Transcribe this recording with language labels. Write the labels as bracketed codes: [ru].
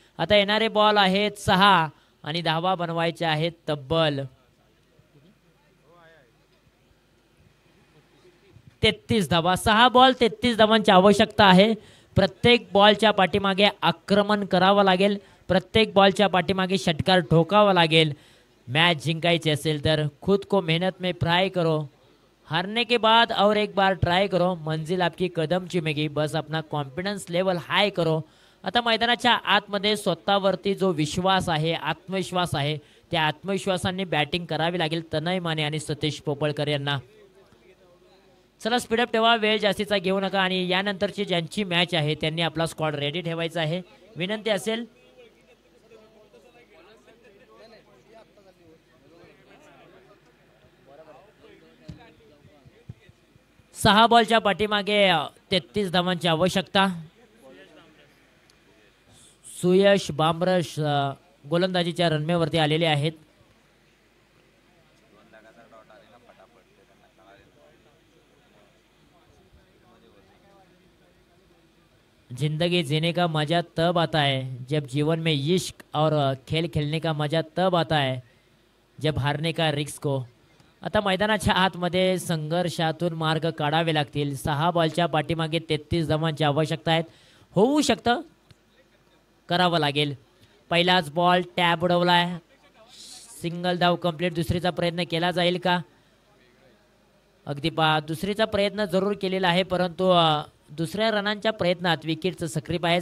[mr] आता येणारे बॉल आहेत 6 आणि धावा बनवायच्या आहेत तब्बल 33 धावा. 6 बॉल 33 धावांची आवश्यकता आहे. प्रत्येक बॉलच्या पाठीमागे आक्रमण करावं लागेल. प्रत्येक बॉलच्या पाठीमागे षटकार ठोकावा लागेल. मैच जिंकायची असेल तर [hi] खुद को मेहनत में फ्राई करो. हारने के बाद और एक बार ट्राई करो. मंजिल आपकी कदम चुमेगी. बस अपना कॉन्फिडन्स लेवल हाय करो. [mr] आता मैदानाच्या आतमध्ये स्वतःवरती जो विश्वास आहे आत्मविश्वास आहे त्या आत्मविश्वासाने बॅटिंग करावी लागेल तनय माने आणि सतीश पोपळकर यांना. चला स्पीडअप ठेवा. वेळ जास्तीचा घेऊ नका. आणि यानंतरची ज्यांची मॅच आहे त्यांनी आपला स्क्वॉड रेडी ठेवायचा आहे. विनंती असेल 6 बॉलच्या पाठीमागे 33 धावांची आवश्यकता. सुयश बामरश गोलंदाजीच्या रनमेवरती आलेले आहेत. [hi] जिंदगी जीने का मजा तब आता है जब जीवन में इश्क और खेल खेलने का मजा तब आता है जब हारने का रिस्क हो. [mr] आता मैदानाच्या आतमध्ये संघर्षातून मार्ग काढावे लागतील. 6 बॉलच्या पाठीमागे 33 धावांची आवश्यकता आहेत. होऊ शकतं करावं लागेल. पहिलाच बॉल टॅब उडवलाय. सिंगल धाव कंप्लीट. दुसरीचा प्रयत्न केला जाईल का? अगदी पहा दुसरीचा प्रयत्न जरूर केलेला आहे परंतु दुसऱ्या रनांच्या प्रयत्नात विकेटचं सक्रिय आहे.